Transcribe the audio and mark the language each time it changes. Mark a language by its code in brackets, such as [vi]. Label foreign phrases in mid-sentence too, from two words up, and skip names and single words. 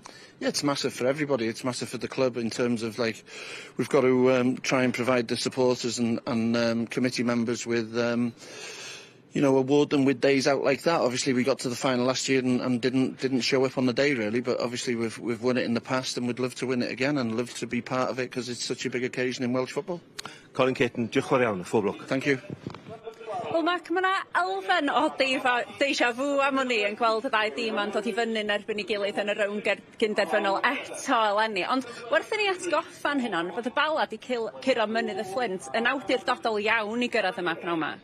[en] Yeah, it's massive for everybody. It's massive for the club in terms of, like, we've got to try and provide the supporters and committee members with you know, award them with days out like that. Obviously, we got to the final last year and didn't show up on the day really, but obviously we've won it in the past, and we'd love to win it again and love to be part of it because it's such a big occasion in Welsh football. [cy] Colin Caton, diolch fawr iawn, fawr lwc. [en] Thank you. [cy] Wel, Mac, mae yna elfen o deja vu am hwnni yn gweld y ddau dîm yn dod i fyny yn erbyn i gilydd yn y rownd gynderfynol eto eleni. Ond wrth i ni atgoffa'n hynny, bod y Bala di curo mynydd y Flint yn awdurdodol iawn i gyrraedd yma pnawn yma.